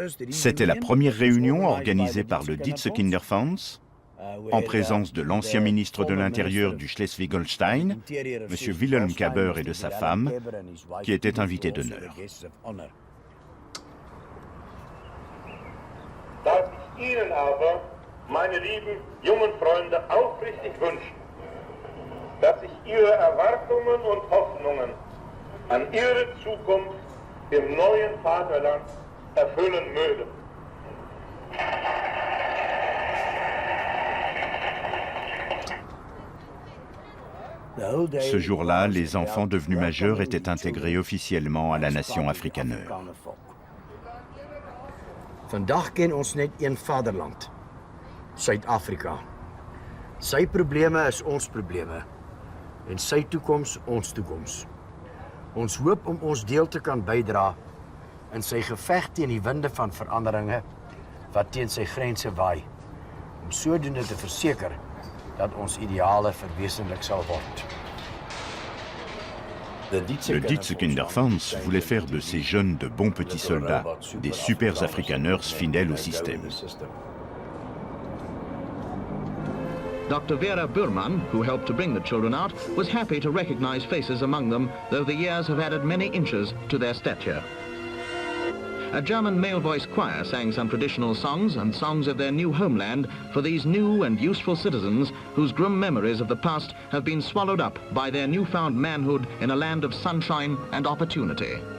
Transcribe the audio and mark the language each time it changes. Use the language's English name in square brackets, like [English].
[French] C'était la première réunion organisée par le Dietze Kinderfonds en présence de l'ancien ministre de l'Intérieur du Schleswig-Holstein, M. Wilhelm Kaber et de sa femme, qui étaient invités d'honneur. [German] Darf ich Ihnen aber, meine lieben jungen Freunde, aufrichtig wünschen, dass sich Ihre Erwartungen und Hoffnungen an Ihre Zukunft im neuen Vaterland erfüllen mögen. [French] Ce jour-là, les enfants devenus majeurs étaient intégrés officiellement à la nation Afrikaner. [Afrikaans] Vandag ken ons net een vaderland, Suid-Afrika. Sy probleme is ons probleme en sy toekoms ons toekoms. Ons hoop om ons deel te kan bydra in sy geveg teen die winde van veranderinge wat teen sy grense waai, om sodoende te verseker dat ons ideale verwesenlik sal word. [French] Le Dietze Kinderfonds voulait faire de ces jeunes de bons petits soldats, des super Afrikaners fidèles au système. [English] Dr. Vera Burman, who helped to bring the children out, was happy to recognize faces among them, though the years have added many inches to their stature. A German male voice choir sang some traditional songs and songs of their new homeland for these new and useful citizens whose grim memories of the past have been swallowed up by their newfound manhood in a land of sunshine and opportunity.